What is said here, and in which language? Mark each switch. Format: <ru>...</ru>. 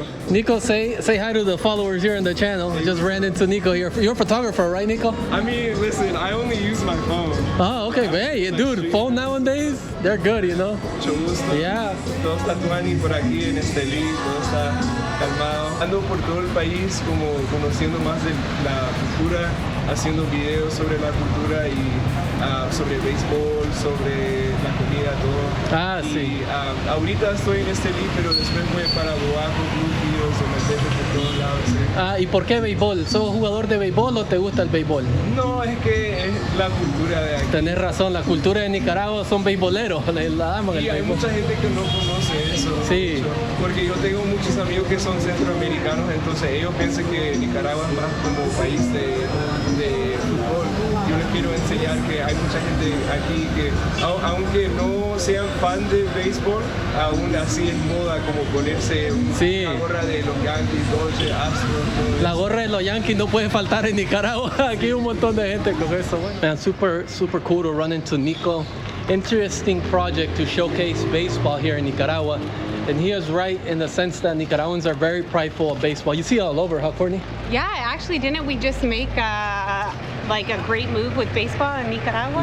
<en>Nico, say hi to the followers here on the channel. We just ran into Nico here. You're a photographer, right, Nico? I mean, listen, I only use my phone. Oh, okay, but hey, dude, phone nowadays, they're good, you know?</en> <es>Mucho gusto.</es> <en>Yeah.</en> <es>Todo está tuani por aquí en Estelí, todo está calmado. Ando por todo el país como conociendo más de la cultura, haciendo videos sobre la cultura y sobre béisbol, sobre la comida, todo. Ah, sí. Y ahorita estoy en Estelí, pero después voy para Boaco, Bluefields, o me dejo por todos lados. Ah, ¿y por qué béisbol? ¿Sos jugador de béisbol o te gusta el béisbol? No, es que es la cultura de aquí. Tenés razón, la cultura de Nicaragua son beisboleros, la aman el Y hay béisbol. mucha gente que no conoce eso. Sí. Mucho, porque yo tengo muchos amigos que son centroamericanos, entonces ellos piensan que Nicaragua es más como país de fútbol. Yo les quiero enseñar que hay mucha gente aquí que, aunque no sean fan de béisbol, aún así es moda como ponerse una gorra de los Yankees, Dodgers, Astros. La gorra de los Yankees no puede faltar en Nicaragua. Aquí hay un montón de gente con eso.</es> <en>Man, super cool to run into Nico. Interesting project to showcase baseball here in Nicaragua. And he is right in the sense that Nicaraguans are very prideful of baseball. You see it all over, huh, Courtney? Yeah, actually, didn't we just make like a great move with baseball in Nicaragua?</en>